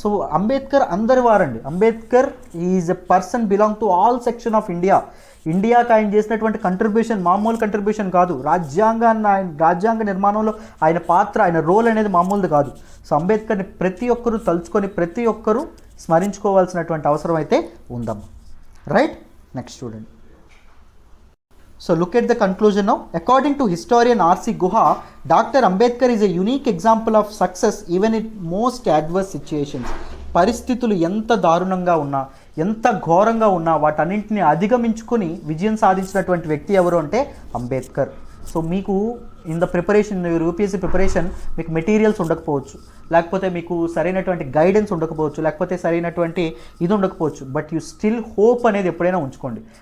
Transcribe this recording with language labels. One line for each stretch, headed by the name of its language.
Telugu: So Ambedkar అందరి వారండి.
English: Ambedkar is a person belong to all section of India.
Telugu: ఇండియాకి ఆయన చేసినటువంటి కంట్రిబ్యూషన్ మామూలు కంట్రిబ్యూషన్ కాదు. రాజ్యాంగ నిర్మాణంలో ఆయన పాత్ర, ఆయన రోల్ అనేది మామూలుది కాదు. సో అంబేద్కర్ని ప్రతి ఒక్కరూ తలుచుకొని ప్రతి ఒక్కరూ స్మరించుకోవాల్సినటువంటి అవసరం అయితే ఉందమ్మా.
English: Right, next చూడండి. So look at the conclusion now. According to historian R.C. Guha, Dr. Ambedkar is a unique example of success even in most adverse situations.
Telugu: పరిస్థితులు ఎంత దారుణంగా ఉన్నా, ఎంత ఘోరంగా ఉన్నా వాటన్నింటినీ అధిగమించుకొని విజయం సాధించినటువంటి వ్యక్తి ఎవరు అంటే అంబేద్కర్. సో మీకు
English: in the preparation,
Telugu: UPSC preparation మీకు మెటీరియల్స్ ఉండకపోవచ్చు, లేకపోతే మీకు సరైనటువంటి గైడెన్స్ ఉండకపోవచ్చు, లేకపోతే సరైనటువంటి ఇది ఉండకపోవచ్చు,
English: but you still hope
Telugu: అనేది ఎప్పుడైనా ఉంచుకోండి.